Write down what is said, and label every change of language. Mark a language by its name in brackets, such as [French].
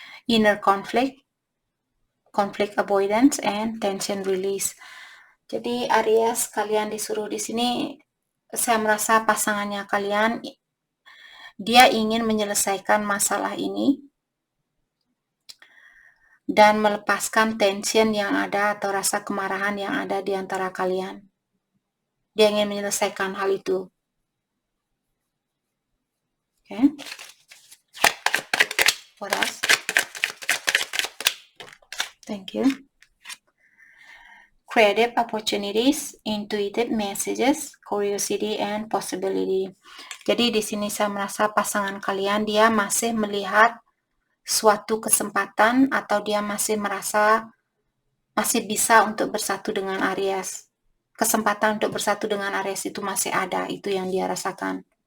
[English] Inner conflict avoidance and tension release. [Indonesian] Jadi Aries, kalian disuruh di sini, saya merasa pasangannya kalian dia ingin menyelesaikan masalah ini dan melepaskan tension yang ada atau rasa kemarahan yang ada di antara kalian. Dia ingin menyelesaikan hal itu. [English] Okay. What else? Thank you. Creative opportunities, intuitive messages, curiosity, and possibility. [Indonesian] Jadi di sini saya merasa pasangan kalian dia masih melihat suatu kesempatan atau dia masih merasa masih bisa untuk bersatu dengan Aries. Kesempatan untuk bersatu dengan Aries itu masih ada, itu yang dia rasakan.